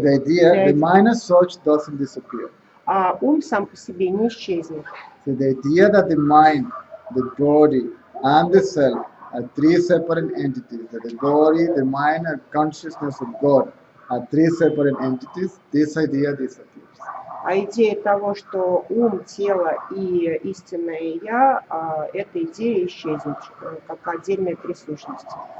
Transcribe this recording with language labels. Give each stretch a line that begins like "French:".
English: the idea, the mind as such doesn't disappear.
Russian: А ум сам по себе не исчезнет.
English: So the idea that the mind, the body, and the self are three separate entities, that the body, the mind, and consciousness of God are three separate entities, this idea disappears.
Russian: А идея того, что ум, тело и истинное я, эта идея исчезнет, как отдельные три сущности.